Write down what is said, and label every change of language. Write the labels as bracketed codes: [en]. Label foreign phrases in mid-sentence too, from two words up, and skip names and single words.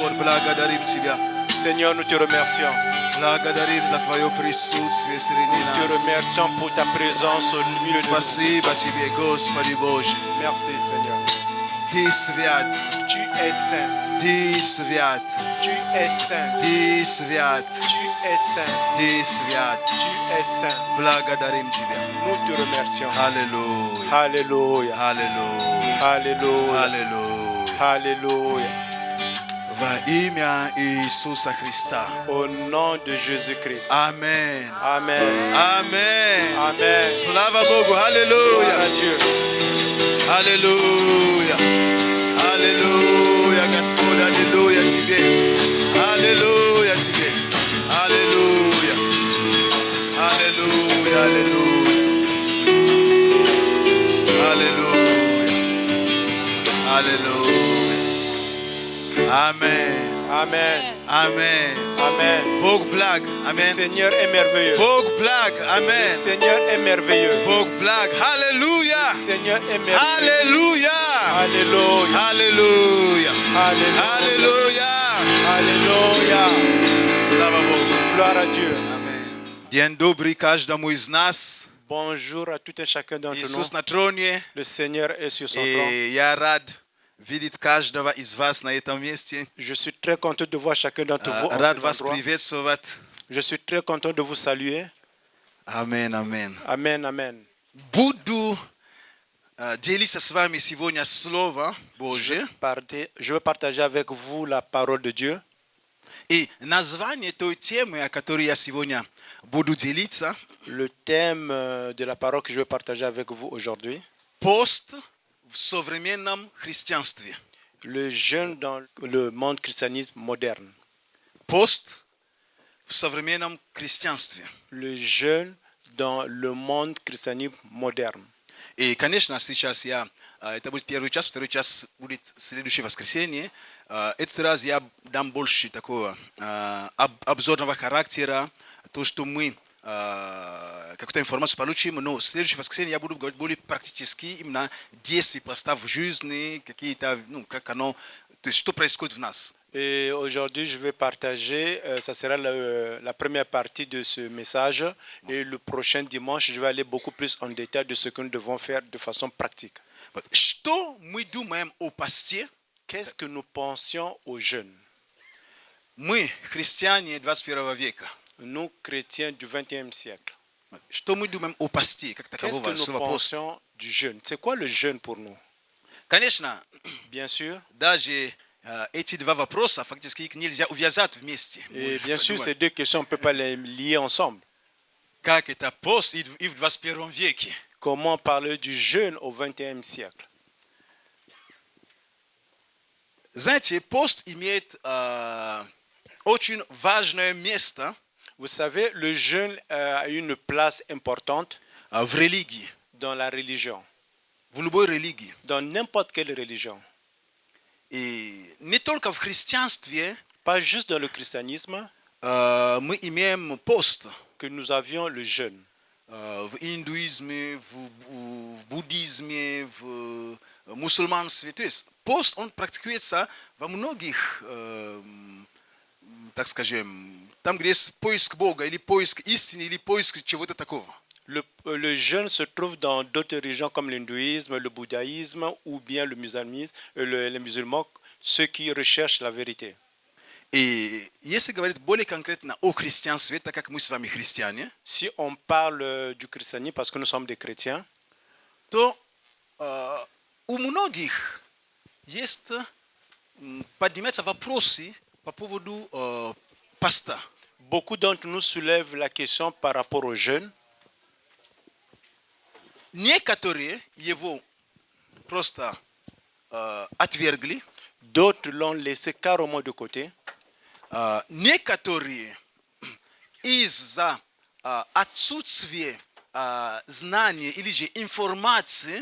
[ru] Благодарим Тебя. [fr] Seigneur, nous te remercions. [ru] Благодарим за Твое присутствие среди [fr] Nous te [ru] нас. [fr] remercions pour ta présence au milieu de nous. [ru] Спасибо Тебе, Господи Боже. [fr] Merci, Seigneur. [ru] Ты свят, [fr] Tu es saint. [ru] Ты свят, [fr] Tu es saint. [ru] Ты свят, [fr] Tu es saint. [ru] Ты свят. [fr] Tu es saint. [ru] Благодарим Тебя. [fr] Nous te remercions. [ru] Аллилуйя, [fr] Alléluia. [ru] аллилуйя, [fr] Alléluia. [ru] аллилуйя. [fr] Alléluia. [ru] Во имя Иисуса Христа. [fr] Au nom de Jésus-Christ. [ru] Аминь. [fr] Amen. [ru] Аминь. [fr] Amen. [ru] Слава Богу. [fr] Gloire à [ru] Аллилуйя. [fr] Dieu. [ru] Аллилуйя. Аллилуйя, Господь. Аллилуйя Тебе. Аллилуйя Тебе. Аллилуйя. Аллилуйя. Аллилуйя. Аллилуйя. Аллилуйя. Аминь. [fr] Amen. [ru] Аминь. [fr] Amen. [ru] Бог благ. [fr] Le [ru] Аминь. [fr] Seigneur est merveilleux. [ru] Бог благ. [fr] Le [ru] Аминь. [fr] Seigneur est merveilleux. [ru] Бог благ. Аллилуйя. [fr] Le Seigneur est merveilleux. [ru] Аллилуйя. [fr] Alléluia. [ru] Аллилуйя. [fr] Alléluia. [ru] Аллилуйя. [fr] Alléluia. [ru] Слава Богу. [fr] Gloire à Dieu. [ru] Аминь. День добрый каждому из нас. [fr] Bonjour à tout et chacun d'entre nous. [ru] Иисус на троне. [fr] Le Seigneur est sur son trône. [ru] И я рад видеть каждого из вас на этом месте. [fr] Je suis très content de voir chacun d'entre vous en [ru] Рад [fr] cet [ru] вас [fr] endroit. [ru] приветствовать. [fr] Je suis très content de vous saluer. [ru] Аминь, аминь. [fr] Amen, amen. [ru] Буду делиться с вами сегодня Слово Божье. [fr] Je vais partager avec vous la parole de Dieu. [ru] И название той темы, о которой я сегодня буду делиться, [fr] Le thème de la parole que je vais partager avec vous aujourd'hui, [ru] пост в современном христианстве. [fr] le jeûne dans le monde christianisme moderne. [ru] Пост в современном христианстве. [fr] Le jeûne dans le monde christianisme moderne. [ru] И, конечно, сейчас это будет первый час, второй час будет следующее воскресенье. Этот раз я дам больше такого обзорного характера, то, что мы какую-то информацию получим, но в следующее воскресенье я буду говорить более практически, именно действия поста в жизни, какие-то, как оно, то есть что происходит в нас. [fr] Et aujourd'hui, je vais partager, ça sera la première partie de ce message. Et le prochain dimanche, je vais aller beaucoup plus en détail de ce que nous devons faire de façon pratique. [ru] Что мы думаем о посте? [fr] Qu'est-ce que nous pensions aux jeunes? [ru] Мы, христиане 21 века. [fr] Nous, chrétiens du XXe siècle. [ru] Что мы думаем о посте, как [fr] Qu'est-ce [ru] такового [fr] que nous [ru] слова пост? [fr] pensions du jeûne? C'est quoi le jeûne pour nous? [ru] Конечно, [fr] Bien sûr. [ru] даже эти два вопроса фактически их нельзя увязать вместе. [fr] Et bien sûr, ces deux questions, on ne peut pas les lier ensemble. [ru] Как это пост и в 21 веке? [fr] Comment parler du jeûne au XXe siècle? [ru] Знаете, пост имеет очень важное место [fr] Vous savez, le jeûne a une place importante [ru] в религии, [fr] dans la religion, [ru] в любой религии. [fr] dans n'importe quelle religion. [ru] И не только в христианстве [fr] Pas juste dans le christianisme [ru] мы имеем пост. [fr] que nous avions le jeûne. [ru] В индуизме, в буддизме, в мусульманстве. То есть пост, он практикуется во многих, так скажем, там, где есть поиск Бога, или поиск истины, или поиск чего-то такого. [fr] Le jeûne se trouve dans d'autres religions comme l'hindouisme, le bouddhisme ou bien le musulmanisme, les musulmans, ceux qui recherchent la vérité. [ru] И если говорить более конкретно о христианстве, так как мы с вами христиане, [fr] Si on parle du christianisme parce que nous sommes des chrétiens, [ru] то у многих есть, поднимаются вопросы по поводу поста. [fr] beaucoup d'entre nous soulèvent la question par rapport au jeûne. [ru] Некоторые его просто отвергли, [fr] D'autres l'ont laissé carrément de côté. [ru] Некоторые из-за отсутствия знания или же информации